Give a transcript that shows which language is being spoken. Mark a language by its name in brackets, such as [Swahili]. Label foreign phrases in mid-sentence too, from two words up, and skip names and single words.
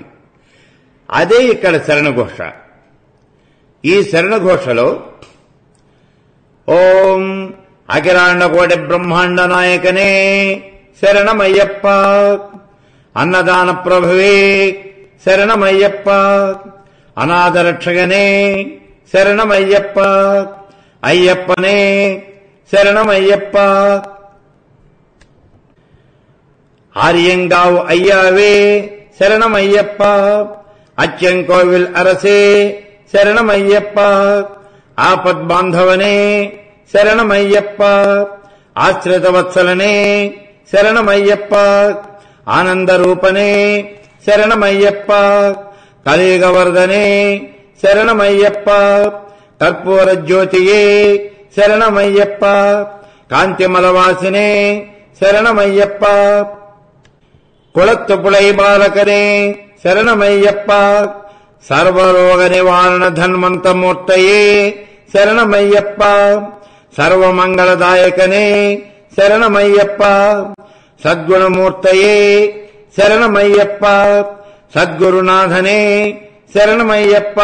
[Telugu] అదే ఇక్కడ శరణఘోష. ఈ శరణఘోషలో ఓం అఖిలాండ కోటి బ్రహ్మాండ నాయకనే శరణమయ్యప్ప, అన్నదాన ప్రభువే శరణమయ్యప్ప, అనాథరక్షగనే శరణమయ్యప్ప, అయ్యప్పనే శరణమయ్యప్ప, [Tamil] ஆரியங்காவு ஐயாவே சரணமையப்பா, அச்சங்கோவில் அரசே சரணமையப்பா, ஆபத் பாந்தவனே சரணமையப்பா, ஆஸ்ரித வத்சலனே சரணமையப்பா, ஆனந்த ரூபனே சரணமையப்பா, கலியுகவர்தனே சரணமையப்பா, கற்பூர ஜோதியே சரணமையப்பா, காந்திமலவாசினே சரணமையப்பா, குளத்துப்புளை பாலகனே శరణమయ్యప్ప. [Telugu] సర్వరోగ నివారణ ధన్వంతమూర్తయే శరణమయ్యప్ప. సర్వమంగళదాయకనే శరణమయ్యప్ప. సద్గుణమూర్తయే శరణమయ్యప్ప. సద్గురునాథనే శరణమయ్యప్ప.